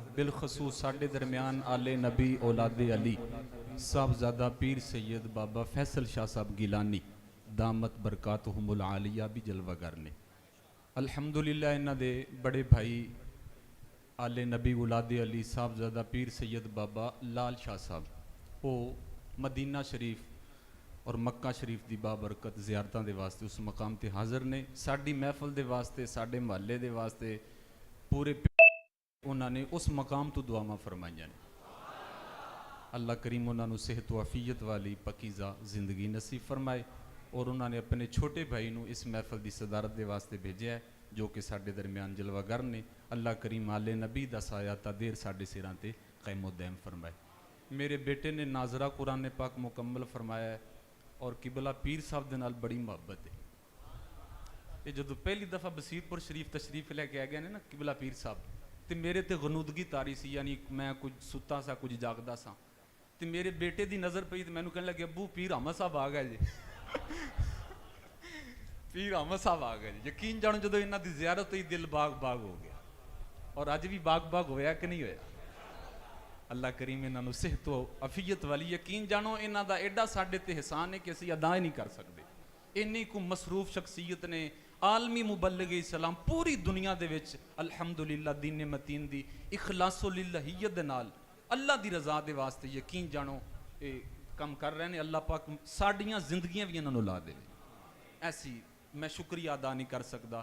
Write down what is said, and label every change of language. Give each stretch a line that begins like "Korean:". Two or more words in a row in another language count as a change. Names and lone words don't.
Punjabi: بالخصوص ساڈے درمیان آل نبی اولاد علی صاحبزادہ پیر سید بابا فیصل شاہ صاحب گیلانی
Arabic: دامت برکاتہم العالیہ
Punjabi: بھی جلوہ گر نے. الحمدللہ انہاں دے بڑے بھائی آل نبی اولاد علی صاحبزادہ پیر سید بابا لال شاہ صاحب وہ مدینہ شریف اور مکہ شریف دی بابرکت زیارتاں دے واسطے اس مقام تے حاضر نے. ساڈی محفل دے واسطے ساڈے محلے دے واسطے پورے انہاں نے اس مقام تو دعاواں فرمائیاں نے. اللہ کریم انہاں نو صحت و عافیت والی پکیزہ زندگی نصیب فرمائے. اور انہاں نے اپنے چھوٹے بھائی نو اس محفل دی صدارت دے واسطے بھیجیا ہے جو کہ ساڈے درمیان جلوہ گر نے. اللہ کریم آل نبی دا سایہ تا دیر ساڈے سراں تے قائم و دائم فرمائے. میرے بیٹے نے ناظرہ قرآن پاک مکمل فرمایا ہے اور قبلہ پیر صاحب دے نال بڑی محبت ہے. یہ جدو پہلی دفعہ بصیر پور شریف تشریف لے کے آ گئے نا قبلہ پیر صاحب تے میرے تے غنودگی تاری سی, یعنی میں کچھ ستا سا کچھ جاگدا سا تے میرے بیٹے دی نظر پئی تے مینوں کہنے لگے ابو پیر احمد صاحب آ گئے جی. پیر احمد صاحب آ گئے جی. یقین جانو جدو انہاں دی زیارت ہوئی دل باغ باغ ہو گیا. اور اج بھی باغ باغ ہویا کہ نہیں ہویا؟ اللہ کریم انہاں نو صحت و عافیت والی. یقین جانو انہاں دا ایڈا ساڈے تے احسان ہے کہ اسی ادا ہی نہیں کر سکتے. انی کو مصروف شخصیت نے عالمی مبلغ اسلام پوری دنیا دے وچ الحمدللہ دین متین دی اخلاص و للہیت دے نال اللہ دی رضا دے واسطے یقین جانو اے کم کر رہے ہیں. اللہ پاک ساڈیاں زندگیاں بھی انہاں نو لا دے. ایسی میں شکریہ ادا نہیں کر سکتا.